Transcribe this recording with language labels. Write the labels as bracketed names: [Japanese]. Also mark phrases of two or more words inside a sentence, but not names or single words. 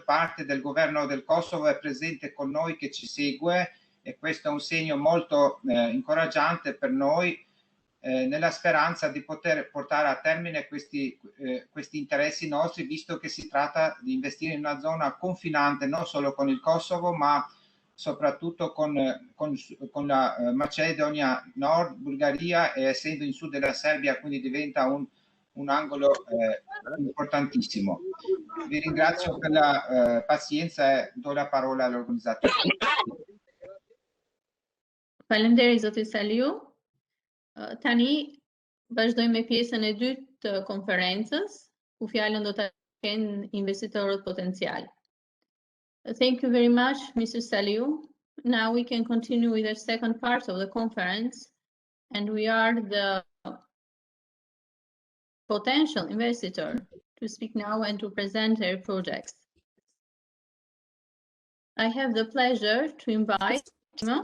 [Italian] parte del governo del Kosovo è presente con noi, che ci segue, e questo è un segno molto incoraggiante per noi, nella speranza di poter portare a termine questi interessi nostri, visto che si tratta di investire in una zona confinante non solo con il Kosovo, ma soprattutto con la Macedonia Nord, Bulgaria, e essendo in sud della Serbia, quindi diventa un angolo importantissimo. Vi ringrazio per la pazienza e do la parola all'organizzatore. [Albanian] Faleminderit zoti Saliu. Tani vazhdojmë me pjesën e dytë të konferencës, ku fjalën do ta kenë investitorët potencial. [English] Thank you very much, Mr. Saliu. Now we can continue with the second part of the conference, and we are the potential investor to speak now and to present their projects. I have the pleasure to invite Timo.